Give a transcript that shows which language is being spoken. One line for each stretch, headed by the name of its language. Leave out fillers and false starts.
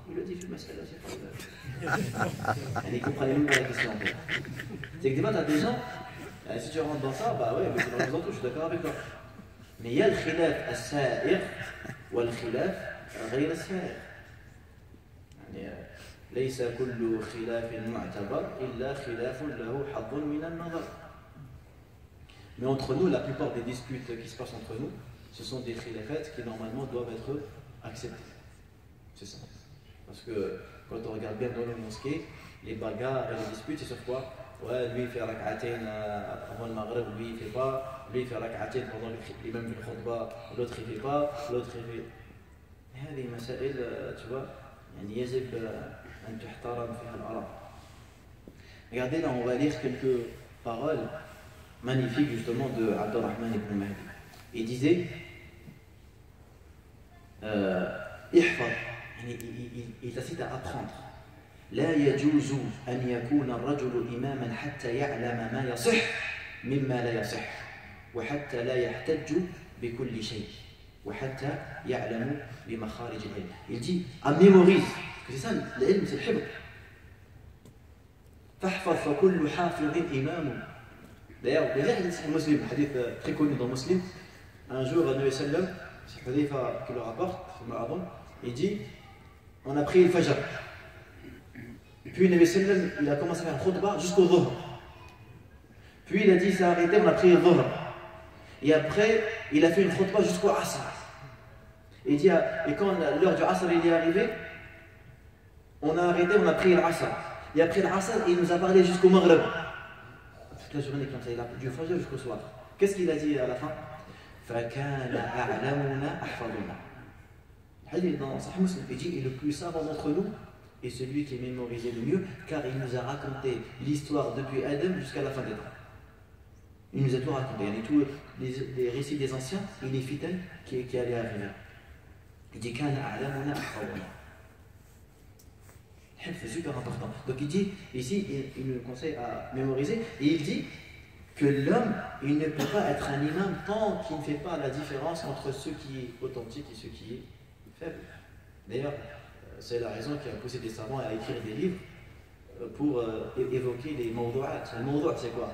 French: Il lui a dit
Arabic: fil mas'alati qawlan.
French: Il ne comprenait même pas la question. C'est que des fois, tu as des gens, si tu rentres dans ça, bah ouais, mais c'est dans les autres, je suis d'accord avec toi. Mais il y a le khilaf as-sa'ir ou le khilaf
Arabic: غير السائر. ليس كل خلاف معتبر إلا خلاف له حظ من النظر.
French: Mais entre nous, la plupart des disputes qui se passent entre nous, ce sont des khilafats qui normalement doivent être acceptés. C'est ça. Parce que quand on regarde bien dans les mosquées, les bagarres et les disputes, c'est sur quoi? Ouais, lui il fait rak'atain avant le maghrib, lui il fait pas, lui il fait rak'atain pendant l'imam du khutbah, l'autre il fait pas, l'autre il fait.
Arabic: هذه مسائل
French: tu vois,
Arabic: يجب أن تحترم فيها الآراء.
French: Regardez là, on va lire quelques paroles magnifiques justement de Abdurrahman ibn Mahdi. Il disait احفظ, il t'incite à apprendre.
Arabic: لا يجوز أن يكون الرجل إماما حتى يعلم ما يصح مما لا يصح وحتى لا يحتج بكل شيء وحتى يعلم بمخارج العلم.
French: Il dit à mémoriser, parce que c'est ça l'ilm, c'est le hifz.
Arabic: فاحفظ فكل حافظ إمام.
French: D'ailleurs, il y a un hadith muslim, un hadith très connu dans Muslim. Un jour, le Nabi sallam, c'est Hudayfa qui le rapporte, il dit on a pris le fajr. Puis le Nabi sallam, il a commencé à faire un khutbah jusqu'au dhuhr. Puis il a dit ça a arrêté, on a pris le dhuhr. Et après, il a fait une khutbah jusqu'au asr. Et il dit, et quand l'heure du asr est arrivée, on a arrêté, on a pris l'asr. Et après l'asr, il nous a parlé jusqu'au maghrib. Toute la journée comme ça, il a du fajr jusqu'au soir. Qu'est-ce qu'il a dit à la fin?
Arabic: فَكَانَ أَعْلَمُنَا أَحْفَظُنَا.
French: Il dit dans Sahih Muslim, il dit, et le plus savant d'entre nous est celui qui est mémorisé le mieux, car il nous a raconté l'histoire depuis Adam jusqu'à la fin des temps. Il nous a tout raconté. Il y a tous les récits des anciens et les fitans qui allaient arriver. Il dit
Arabic: كَانَ أَعْلَمُنَا أَحْفَظُنَا.
French: C'est super important. Donc il dit, ici, il nous conseille à mémoriser, et il dit que l'homme, il ne peut pas être un imam tant qu'il ne fait pas la différence entre ce qui est authentique et ce qui est faible. D'ailleurs, c'est la raison qui a poussé des savants à écrire des livres pour évoquer les mawdu'at. Le mawdu' c'est quoi?